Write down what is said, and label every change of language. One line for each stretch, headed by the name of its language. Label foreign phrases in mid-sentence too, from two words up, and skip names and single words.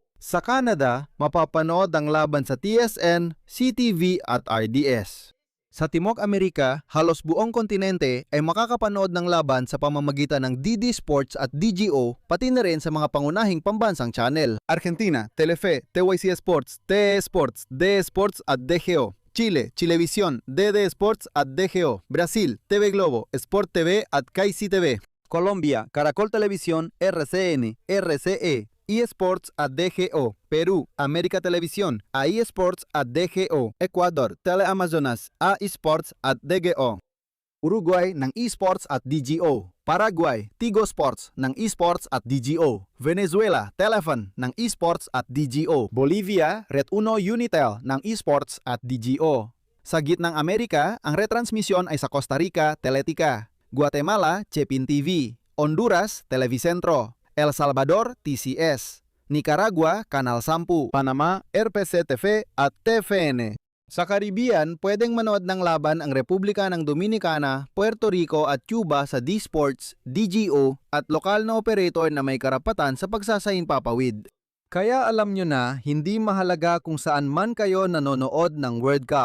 Filipino: Sa Canada, mapapanood ang laban sa TSN, CTV at RDS. Sa Timog Amerika, halos buong kontinente ay makakapanood ng laban sa pamamagitan ng DD Sports at DGO, pati na rin sa mga pangunahing pambansang channel. Argentina, Telefe, TYC Sports, TE Sports, DE Sports at DGO. Chile, Chilevisión, DD Sports at DGO. Brasil, TV Globo, Sport TV at KC TV. Colombia, Caracol Televisión, RCN, RCE, eSports at DGO. Perú, América Televisión, a eSports at DGO. Ecuador, Teleamazonas, a eSports at DGO. Uruguay ng eSports at DGO. Paraguay, Tigo Sports ng eSports at DGO. Venezuela, Telefon ng eSports at DGO. Bolivia, Red Uno Unitel ng eSports at DGO. Sa gitnang Amerika, ang retransmisyon ay sa Costa Rica, Teletica. Guatemala, Chepin TV. Honduras, Televicentro. El Salvador, TCS. Nicaragua, Kanal 10. Panama, RPC TV at TVN. Sa Caribbean, pwedeng manood ng laban ang Republika ng Dominicana, Puerto Rico at Cuba sa D-Sports, DGO at lokal na operator na may karapatan sa pagsasayang papawid. Kaya alam nyo na, hindi mahalaga kung saan man kayo nanonood ng World Cup.